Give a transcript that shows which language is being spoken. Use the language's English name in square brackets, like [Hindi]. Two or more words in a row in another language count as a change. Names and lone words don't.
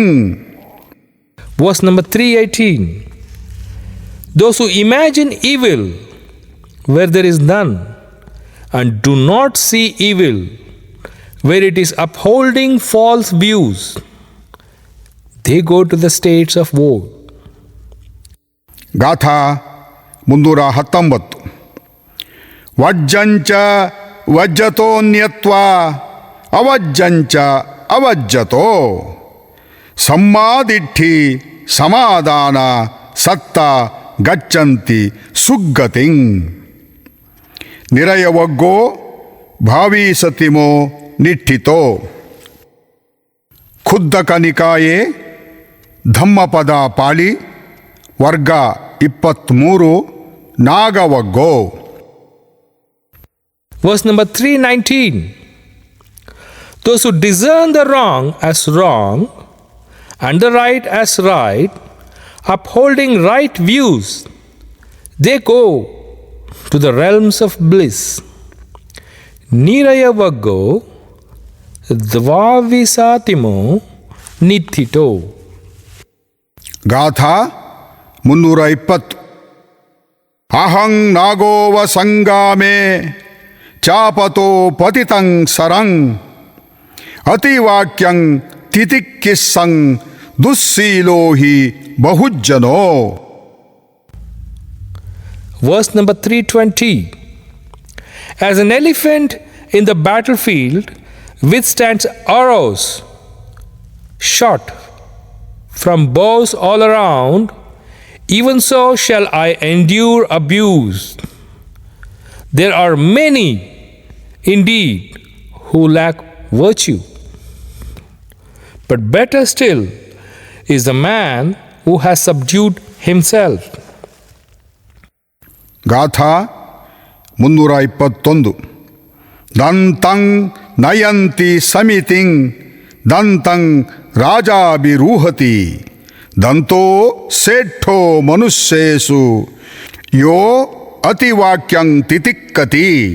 [English] Verse number 318. Those who imagine evil where there is none, and do not see evil where it is upholding false views, they go to the states of woe. [Pali] ಗಾಥಾ 319. ವಜ್ಜಂಚ ವಜ್ಜತೋನ್ಯತ್ವಾ ಅವಜ್ಜಂಚ ಅವಜ್ಜತೋ ಸಮ್ಮಾದಿಟ್ಠಿ ಸಮಾಧಾನ ಸತ್ತ ಗಚ್ಚಂತಿ ಸುಗ್ಗತಿಂ. ನಿರಯವಗ್ಗೋ ಭಾವೀಸತಿಮೋ ನಿಠಿತೋ. ಖುದ್ದಕ ನಿಕಾಯೆ ಧಮ್ಮಪದ ಪಾಳಿ ವರ್ಗ 23 ನಾಗವಗ್ಗೋ. [English] Verse number 319. Those who discern the wrong as wrong and the right as right, upholding right views, they go to the realms of bliss. [Pali] Niraya Vaggo Dvavisatimo Nithito. ಗಾಥಾ 320. ಅಹಂ ನಾಗೋವ ಸಂಗಾಮೆ ಚಾಪತೋ ಪತಿತಂ ಸರಂ ಅತಿವಾಕ್ಯಂ ತಿತಿಕ್ಕಿಸ್ಸಂ ದುಸ್ಸೀಲೋ ಹಿ ಬಹುಜ್ಜನೋ. [English] Verse number 320. As an elephant in the battlefield withstands arrows shot from bows all around, even so shall I endure abuse. There are many, indeed, who lack virtue. But better still is the man who has subdued himself. [Pali] ಗಾಥಾ 321. ದಂತಂ ನಯಂತಿ ಸಮಿತಿಂ ದಂತಂ ರಾಜಾಭಿರೂಹತಿ ದಂತೋ ಸೇಠೋ ಮನುಷ್ಯೇಷು ಯೋ ಅತಿವಾಕ್ಯಂ ತಿತಿಕ್ಕತಿ.